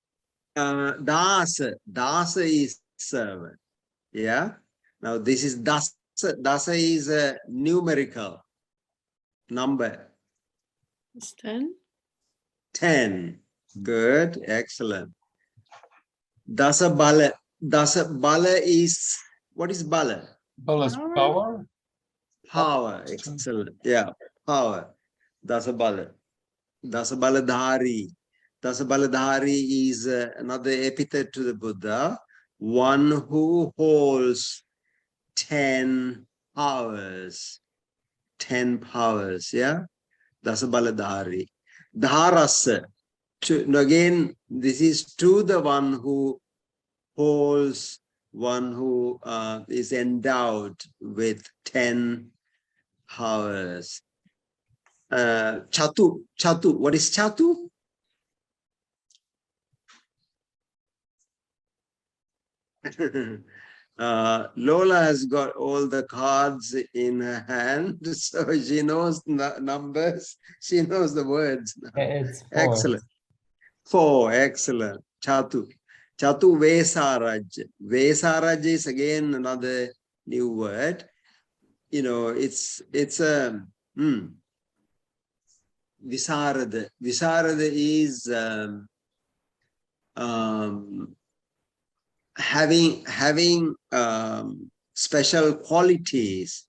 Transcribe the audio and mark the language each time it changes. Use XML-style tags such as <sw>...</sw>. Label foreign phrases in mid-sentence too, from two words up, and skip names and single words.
<en>Dasa is servant. Yeah. Now this is dasa. Dasa is a numerical number. It's 10. 10. Good. Excellent.</en> <pi>Dasa bala. Dasa bala</pi> <en>is, what is</en> <pi>bala?</pi> <en>Bala is power. Power. Excellent. Yeah. Power.</en> <pi>Dasa bala. Dasa baladhari. Dasa baladhari</pi> <en>is another epithet to the Buddha. One who holds 10 powers. 10 powers. Yeah.</en> <pi>Dasa baladhari. Dharasa.</pi> <en>Again, this is to the one who holds, one who is endowed with 10 powers.</en> <pi>Chatu. Chatu.</pi> <en>What is</en> <pi>chatu?</pi> <en>Lola has got all the cards in her hand, so she knows numbers. She knows the words. It's 4. Excellent. 4. Excellent.</en> <pi>Chatu. Chatu Vesaraj.</pi> <en>Vesaraj is again another new word. It's a Visarada. Visarada is having special qualities.</en>